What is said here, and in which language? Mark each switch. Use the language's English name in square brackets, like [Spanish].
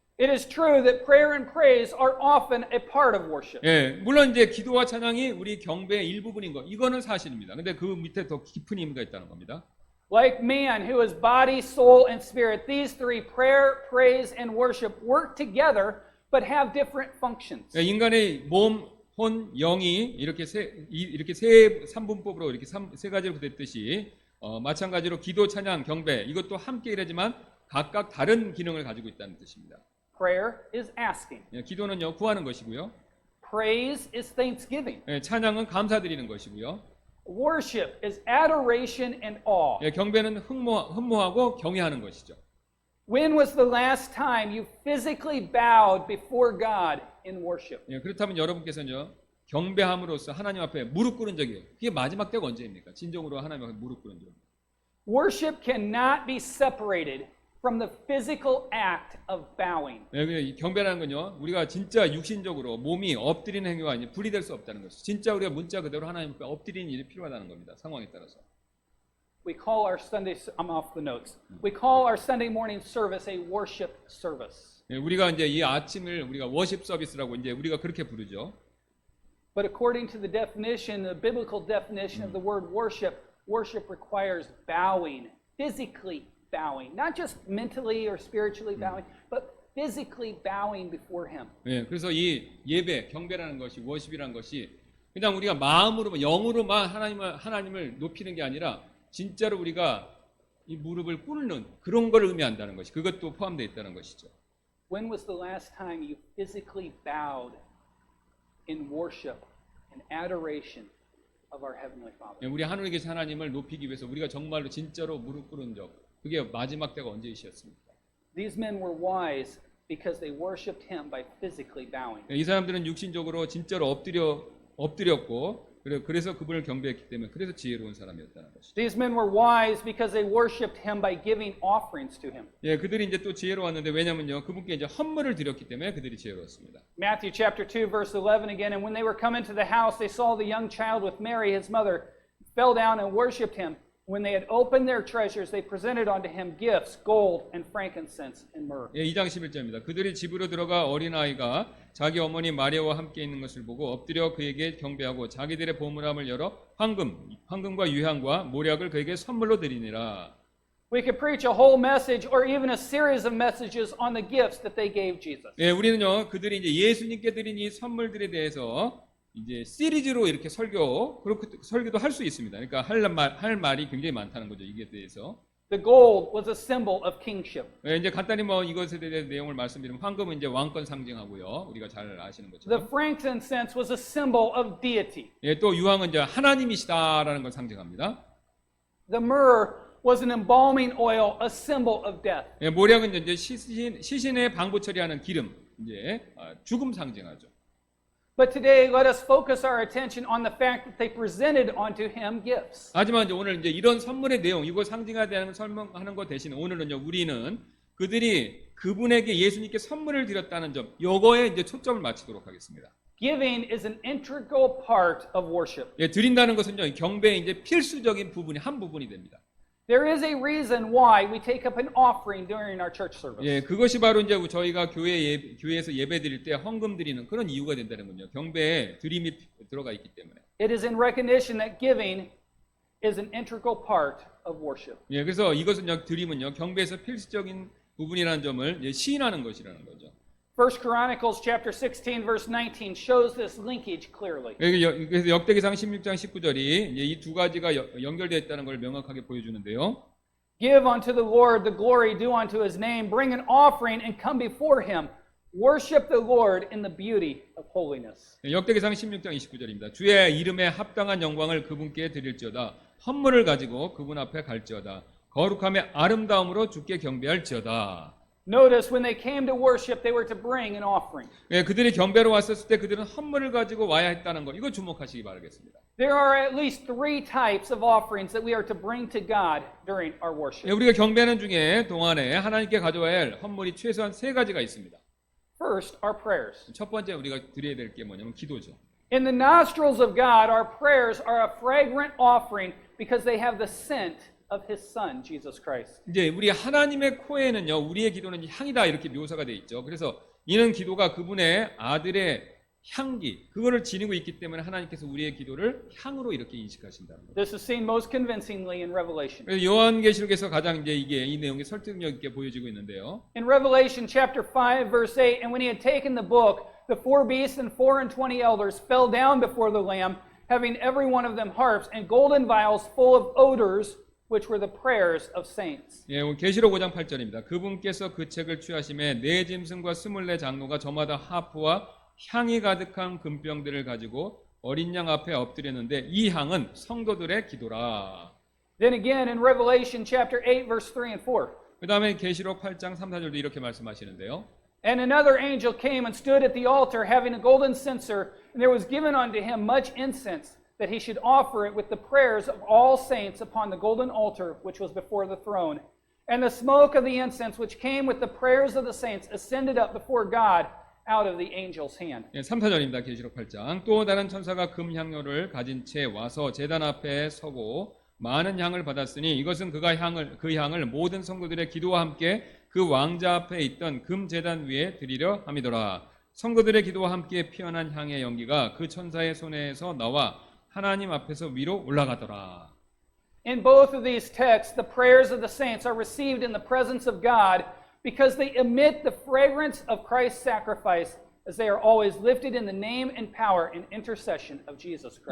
[English] It is true that prayer and praise are often a part of worship. [Korean] 예, 물론 이제 기도와 찬양이 우리 경배의 일부분인 거 이거는 사실입니다. 근데 그 밑에 더 깊은 의미가 있다는 겁니다. [English] Like man, who is body, soul, and spirit, these three, prayer, praise, and worship, work together but have different functions. [Korean] 예, 인간의 몸, 혼, 영이 이렇게 세 삼분법으로 이렇게 세 가지로 됐듯이 마찬가지로 기도, 찬양, 경배 이것도 함께 일하지만 각각 다른 기능을 가지고 있다는 뜻입니다. [English] Prayer is asking. [Korean] 예, 기도는요 구하는 것이고요. [English] Praise is thanksgiving. [Korean] 예, 찬양은 감사드리는 것이고요. [English] Worship is adoration and awe. [Korean] 예, 경배는 흠모하고 경외하는 것이죠. [English] When was the last time you physically bowed before God in worship? [Korean] 예, 그렇다면 여러분께서는요 경배함으로써 하나님 앞에 무릎 꿇은 적이에요. 그게 마지막 때가 언제입니까? 진정으로 하나님 앞에 무릎 꿇은 적. [English] Worship cannot be separated from the physical act of bowing. [Korean] 예, 경배라는 건요 우리가 진짜 육신적으로 몸이 엎드리는 행위가 아니라 분리될 수 없다는 것이죠. 진짜 우리가 문자 그대로 하나님 앞에 엎드리는 일이 필요하다는 겁니다. 상황에 따라서. [English] We call our I'm off the notes. We call our Sunday morning service a worship service. [Korean] 예, 우리가 이제 이 아침을 우리가 워십 서비스라고 이제 우리가 그렇게 부르죠. [English] But according to the definition, the biblical definition of the word worship, worship requires bowing, physically bowing, not just mentally or spiritually bowing, but physically bowing before Him. [Korean] 예, 그래서 이 예배, 경배라는 것이 워십이라는 것이 그냥 우리가 마음으로만 영으로만 하나님을 높이는 게 아니라 진짜로 우리가 이 무릎을 꿇는 그런 걸 의미한다는 것이 그것도 포함되어 있다는 것이죠. [English] When was the last time you physically bowed in worship and adoration of our Heavenly Father? [Korean] 예, 우리 하늘에 계신 하나님을 높이기 위해서 우리가 정말로 진짜로 무릎 꿇은 적 그게 마지막 때가 언제이셨습니까? [English] These men were wise because they worshipped Him by physically bowing. [Korean] 예, 이 사람들은 육신적으로 진짜로 엎드렸고 그래서 그분을 경배했기 때문에 그래서 지혜로운 사람이었다는 것이죠. [English] These men were wise because they worshipped him by giving offerings to him. [Korean] 예, 그들이 이제 또 지혜로웠는데 왜냐면요, 그분께 이제 헌물을 드렸기 때문에 그들이 지혜로웠습니다. [English] Matthew chapter 2 verse 11 again, and when they were come into the house, they saw the young child with Mary his mother, fell down and worshipped him. When they had opened their treasures, they presented unto him gifts, gold and frankincense and myrrh. [Korean] 예, 2장 11절입니다. 그들이 집으로 들어가 어린아이가 자기 어머니 마리아와 함께 있는 것을 보고 엎드려 그에게 경배하고 자기들의 보물함을 열어 황금과 유향과 모략을 그에게 선물로 드리니라. [English] We could preach a whole message or even a series of messages on the gifts that they gave Jesus. [Korean] 예, 우리는요, 그들이 이제 예수님께 드린 이 선물들에 대해서 이제 시리즈로 이렇게 설교도 할 수 있습니다. 그러니까 할 말이 굉장히 많다는 거죠. 이게 대해서. [English] The gold was a symbol of kingship. [Korean] 예, 이제 간단히 뭐 이것에 대한 내용을 말씀드리면 황금은 이제 왕권 상징하고요. 우리가 잘 아시는 [English] The [Korean] 것처럼. [English] frankincense was a symbol of deity. [Korean] 예, 또 유황은 이제 하나님이시다라는 걸 상징합니다. [English] The myrrh was an embalming oil, a symbol of death. [Korean] 예, 모략은 이제 시신의 방부 처리하는 기름, 이제 죽음 상징하죠. [English] But today, let us focus our attention on the fact that they presented unto him gifts. [Korean] 하지만 이제 오늘 이제 이런 선물의 내용, 이거 상징하는 설명하는 것 대신 오늘은요, 우리는 그들이 그분에게 예수님께 선물을 드렸다는 점, 요거에 이제 초점을 맞추도록 하겠습니다. [English] Giving is an integral part of worship. [Korean] 예, 드린다는 것은요, 경배의 이제 필수적인 부분이 한 부분이 됩니다. [English] There is a reason why we take up an offering during our church service. [Korean] 예, 그것이 바로 이제 저희가 교회에서 예배 드릴 때 헌금 드리는 그런 이유가 된다는 거죠. 경배에 드림이 들어가 있기 때문에. [English] It is in recognition that giving is an integral part of worship. [Korean] 예, 그래서 이것은요, 드림은요, 경배에서 필수적인 부분이라는 점을 예, 시인하는 것이라는 거죠. [English] 1 Chronicles chapter 16 verse 19 shows this linkage clearly. [Korean] 그래서 역대기상 16장 19절이 이 두 가지가 연결되어 있다는 걸 명확하게 보여주는데요. [English] Give unto the Lord the glory due unto his name. Bring an offering and come before him. Worship the Lord in the beauty of holiness. [Korean] 역대기상 16장 29절입니다. 주의 이름에 합당한 영광을 그분께 드릴지어다. 헌물을 가지고 그분 앞에 갈지어다. 거룩함의 아름다움으로 주께 경배할지어다. [English] Notice when they came to worship, they were to bring an offering. [Korean] 예, 그들이 경배로 왔었을 때 그들은 헌물을 가지고 와야 했다는 거, 이거 주목하시기 바라겠습니다. [English] There are at least 3 types of offerings that we are to bring to God during our worship. [Korean] 예, 우리가 경배하는 중에 동안에 하나님께 가져와야 할 헌물이 최소한 3가지가 있습니다. [English] First, our prayers. [Korean] 첫 번째 우리가 드려야 될 게 뭐냐면 기도죠. [English] In the nostrils of God, our prayers are a fragrant offering because they have the scent of his son, Jesus Christ. [Korean] 이제 우리 하나님의 코에는요, 우리의 기도는 향이다 이렇게 묘사가 되어 있죠. 그래서 이는 기도가 그분의 아들의 향기, 그거를 지니고 있기 때문에 하나님께서 우리의 기도를 향으로 이렇게 인식하신다는 거예요. [English] This is seen most convincingly in Revelation. [Korean] 그래서 요한계시록에서 가장 이제 이 내용이 설득력 있게 보여지고 있는데요. [English] In Revelation chapter 5 verse 8, and when he had taken the book, the 4 beasts and 24 elders fell down before the Lamb, having every one of them harps and golden vials full of odors, which were the prayers of saints. [Korean] 예, 계시록 5장 8절입니다. 그분께서 그 책을 취하심에 네 짐승과 24 장로가 저마다 하프와 향이 가득한 금병들을 가지고 어린 양 앞에 엎드렸는데 이 향은 성도들의 기도라. [English] Then again in Revelation chapter 8 verse 3 and 4. [Korean] 그 다음에 계시록 8장 3, 4절도 이렇게 말씀하시는데요. [English] And another angel came and stood at the altar having a golden censer, and there was given unto him much incense, that he should offer it with the prayers of all saints upon the golden altar which was before the throne. And the smoke of the incense which came with the prayers of the saints ascended up before God out of the angel's hand. [Korean] 예, 3, 4절입니다. 계시록 8장. 또 다른 천사가 금향료를 가진 채 와서 제단 앞에 서고 많은 향을 받았으니 이것은 그 향을 모든 성도들의 기도와 함께 그 왕자 앞에 있던 금 제단 위에 드리려 함이더라. 성도들의 기도와 함께 피어난 향의 연기가 그 천사의 손에서 나와 하나님 앞에서 위로 올라가더라. [English] In both of these texts, the prayers of the saints are received in the presence of God because they emit the fragrance of Christ's sacrifice as they are always lifted in the name and power and intercession of Jesus Christ.